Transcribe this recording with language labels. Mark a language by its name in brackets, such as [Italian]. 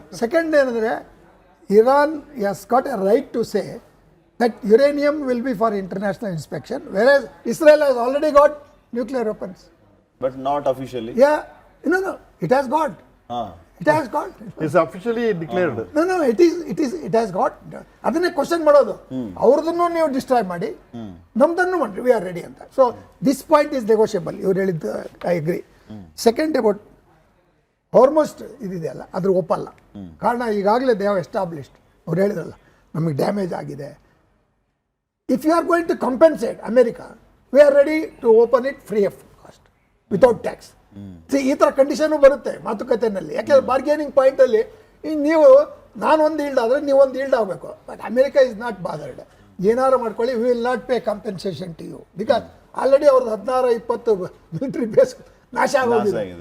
[English] Second ಏನಂದರೆ, Iran has got a right to say that uranium will be for international inspection, whereas Israel has already got nuclear weapons. But not officially. Yeah, no, it has got. It has got. It's officially declared. No, it has got. [Kannada] ಅದನ್ನೇ question ಮಾಡೋದು. ಅವ್ರದನ್ನು ನೀವು destroy ಮಾಡಿ, ನಮ್ದನ್ನು ಮಾಡಿ, [English] we are ready [Kannada] ಅಂತ. [English] So this point is negotiable. [Kannada] ಇವ್ರು ಹೇಳಿದ್ದು [English] I agree. Second about almost [Kannada] ಇದಿದೆಯಲ್ಲ, ಅದ್ರ ಒಪ್ಪಲ್ಲ. ಕಾರಣ ಈಗಾಗಲೇ [English] They have established. [Kannada] ಅವ್ರು ಹೇಳಿದ್ರಲ್ಲ, ನಮಗೆ ಡ್ಯಾಮೇಜ್ ಆಗಿದೆ. [English] If you are going to compensate America, we are ready to open it free of cost, without tax. [Kannada] See, ಈ ಥರ ಕಂಡೀಷನು ಬರುತ್ತೆ ಮಾತುಕತೆಯಲ್ಲಿ. ಯಾಕೆಂದ್ರೆ ಬಾರ್ಗೇನಿಂಗ್ ಪಾಯಿಂಟಲ್ಲಿ ನೀವು ನಾನೊಂದು ಈಲ್ಡ್ ಆದರೆ ನೀವೊಂದು ಈಲ್ಡ್ ಆಗಬೇಕು. [English] But America is not bothered. [Kannada] ಏನಾರು ಮಾಡ್ಕೊಳ್ಳಿ, [English] we will not pay compensation to you, because already [Kannada] ಅವ್ರದ್ದು 16-20 ಮಿಲಿಟರಿ ಬೇಸ್ ನಾಶ ಆಗೋಗಿದೆ.